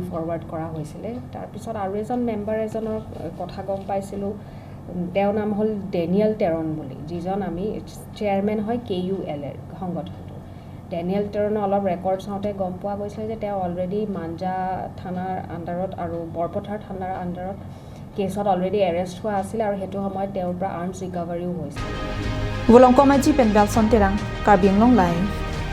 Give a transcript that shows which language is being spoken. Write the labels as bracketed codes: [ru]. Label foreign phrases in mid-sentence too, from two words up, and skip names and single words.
[as] ফৰৱাৰ্ড কৰা হৈছিলে তাৰপিছত আৰু এজন মেম্বাৰ এজনৰ কথা গম পাইছিলোঁ তেওঁৰ নাম হ'ল ডেনিয়েল টেৰন বুলি যিজন আমি চেয়াৰমেন হয় KULA সংগঠনটো ডেনিয়েল টেৰনৰ অলপ ৰেকৰ্ড চাওঁতে গম পোৱা গৈছিলে যে তেওঁ অলৰেডি মাঞ্জা থানাৰ আণ্ডাৰত আৰু বৰপথাৰ থানাৰ আণ্ডাৰত কেছত অলৰেডি এৰেষ্ট হোৱা আছিল আৰু সেইটো সময়ত তেওঁৰ পৰা [en] arms recoveryও [as] হৈছিল [mjw] Volong komaji pen bel sonterang karbing long lai